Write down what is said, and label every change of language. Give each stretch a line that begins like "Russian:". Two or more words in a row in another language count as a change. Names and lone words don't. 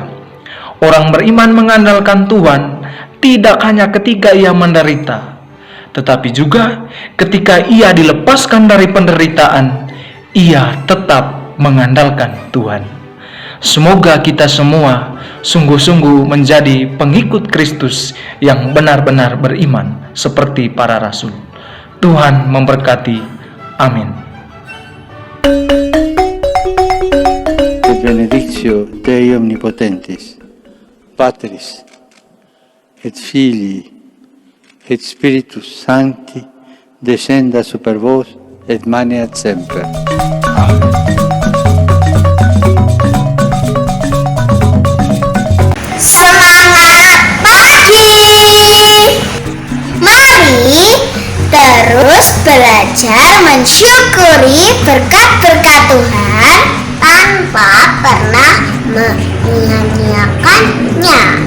Indonesian: Orang beriman mengandalkan Tuhan tidak hanya ketika ia menderita, tetapi juga ketika ia dilepaskan dari penderitaan, ia tetap mengandalkan Tuhan. Semoga kita semua sungguh-sungguh menjadi pengikut Kristus yang benar-benar beriman seperti para rasul. Tuhan memberkati. Amin.
Latin: Et benedictio Dei omnipotentis, Patris, et Filii, et Spiritus Sancti, descenda super vos et maneat semper. Amen.
Indonesian: Semangat pagi! Mari terus belajar mensyukuri berkat-berkat Tuhan tanpa pernah menyia-nyiakannya.